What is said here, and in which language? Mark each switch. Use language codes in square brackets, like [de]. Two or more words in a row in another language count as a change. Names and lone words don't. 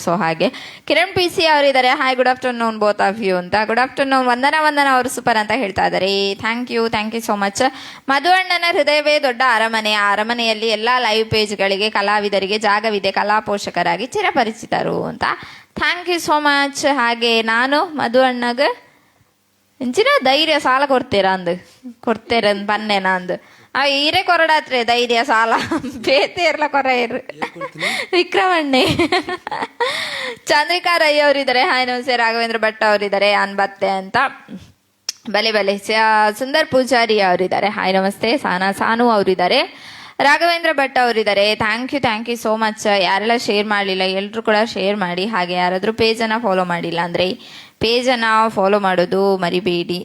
[kn] ಸೊ ಹಾಗೆ ಕಿರಣ್ PC ಅವರಿದ್ದಾರೆ. [en] Hi good afternoon both of you [kn] ಅಂತ. [en] good afternoon. [kn] ವಂದನ ಅವರು ಸೂಪರ್ ಅಂತ ಹೇಳ್ತಾ ಇದ್ದಾರೆ. [en] thank you so much. [kn] ಮಧು ಅಣ್ಣನ ಹೃದಯವೇ ದೊಡ್ಡ ಅರಮನೆ. ಆ ಅರಮನೆಯಲ್ಲಿ ಎಲ್ಲಾ [en] live pages [kn] ಕಲಾವಿದರಿಗೆ ಜಾಗವಿದೆ, ಕಲಾ ಪೋಷಕರಾಗಿ ಚಿರಪರಿಚಿತರು ಅಂತ. [en] Thank you so much. [tcy] ಹಾಗೆ ನಾನು ಮಧು ಅಣ್ಣಗ ಇಂಚಿನ ಧೈರ್ಯ ಸಾಲ ಕೊಡ್ತೇರ ಬನ್ನೇನಾ ಅಂದು ಈರೇ ಕೊರಡಾತ್ರೆ ಧೈರ್ಯ ಸಾಲ ಬೇತೇರ್ಲ ಕೊರ ವಿಕ್ರಮಣ್ಣೆ. [kn] ಚಂದ್ರಿಕಾ ರೈ ಅವರಿದ್ದಾರೆ. ಹಾಯ್ ನಮಸ್ತೆ. ರಾಘವೇಂದ್ರ ಭಟ್ ಅವರಿದ್ದಾರೆ. ಅನ್ಬತ್ತೆ ಅಂತ. ಬಲೆ ಸುಂದರ್ ಪೂಜಾರಿ ಅವರಿದ್ದಾರೆ. ಹಾಯ್ ನಮಸ್ತೆ. ಸಾನು ಅವರಿದ್ದಾರೆ. ರಾಘವೇಂದ್ರ ಭಟ್ ಅವರಿದ್ದಾರೆ. [en] Thank you so much. [kn] ಯಾರೆಲ್ಲ ಶೇರ್ ಮಾಡಲಿಲ್ಲ ಎಲ್ಲರೂ ಕೂಡ ಶೇರ್ ಮಾಡಿ. ಹಾಗೆ ಯಾರಾದರೂ ಪೇಜನ್ನು ಫಾಲೋ ಮಾಡಿಲ್ಲ ಅಂದರೆ ಪೇಜನ್ನು ಫಾಲೋ ಮಾಡೋದು ಮರಿಬೇಡಿ.